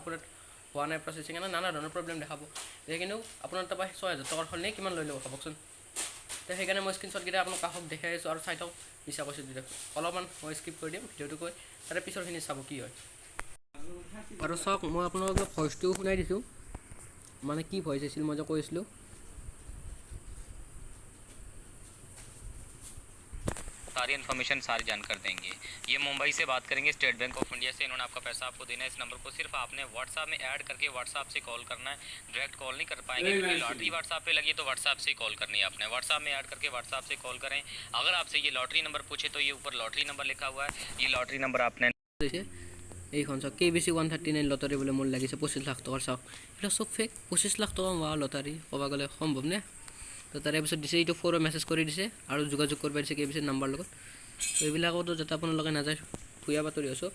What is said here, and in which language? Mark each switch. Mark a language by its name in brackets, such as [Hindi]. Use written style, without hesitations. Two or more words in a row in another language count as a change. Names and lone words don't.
[Assamese] আপোনাৰ হোৱা নাই প্ৰচেচিং, নানা ধৰণৰ প্ৰব্লেম দেখাব। কিন্তু আপোনাৰ তাৰপৰা 6,000 টকাৰ সলনি কিমান লৈ ল'ব ভাবকচোন। তো সেইকাৰণে মই স্ক্ৰীনশ্বটকেইটা আপোনাক কাষত দেখাই আছোঁ। আৰু চাই থাকক, মিছা কৈছোঁ যদি অলপমান মই স্কিপ কৰি দিম ভিডিঅ'টো কৈ, তাৰে পিছৰখিনি চাব কি হয়। আৰু চাওক, মই আপোনালোকক ভইচটোও শুনাই দিছোঁ। মানে কি ভইচ আছিল মই যে কৈছিলোঁ। [Hindi] सारी इन्फॉर्मेशन सारी जानकर देंगे। ये मुंबई से बात करेंगे, स्टेट बैंक ऑफ इंडिया से। इन्होंने आपका पैसा आपको देना है। इस नंबर को सिर्फ आपने व्हाट्सएप में ऐड करके व्हाट्सएप से कॉल करना है। डायरेक्ट कॉल नहीं कर पाएंगे क्योंकि लॉटरी व्हाट्सएप पे लगी, तो व्हाट्सएप से कॉल करनी है आपने। व्हाट्सएप में ऐड करके व्हाट्सएप से कॉल करें। अगर आपसे ये लॉटरी नंबर पूछे तो ये ऊपर लॉटरी नंबर लिखा हुआ है, ये लॉटरी नंबर आपने [Assamese] এইখন চাওক, KBC 139 লটাৰী বোলে মোৰ লাগিছে 25 লাখ টকাৰ। চাওক এইবিলাক চব ফেক। 25 লাখ টকা হোৱা লটাৰী ক'ব গ'লে সম্ভৱ নে? তো তাৰে পিছত দিছে এইটো [English] forward message [Assamese] কৰি দিছে আৰু যোগাযোগ কৰিব দিছে KBC নাম্বাৰ লগত। তো এইবিলাকতো যাতে আপোনালোকে নাযায়, ভুয়া বাতৰি আছোঁ।